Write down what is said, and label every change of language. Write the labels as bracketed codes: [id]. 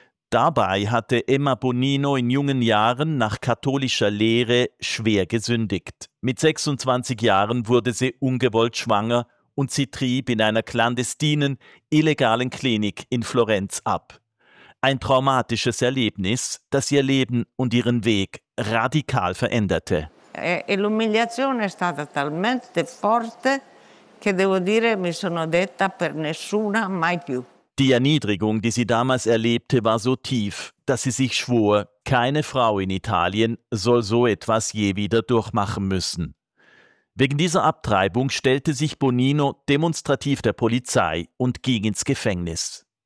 [de] Dabei hatte Emma Bonino in jungen Jahren nach katholischer Lehre schwer gesündigt. Mit 26 Jahren wurde sie ungewollt schwanger und sie trieb in einer klandestinen, illegalen Klinik in Florenz ab. Ein traumatisches Erlebnis, das ihr Leben und ihren Weg radikal veränderte. [it] L'umiliation è stata talmente forte che devo dire mi sono detta per nessuna mai più. [de] Die Erniedrigung, die sie damals erlebte, war so tief, dass sie sich schwor, keine Frau in Italien soll so etwas je wieder durchmachen müssen. Wegen dieser Abtreibung stellte sich Bonino demonstrativ der Polizei und ging ins Gefängnis.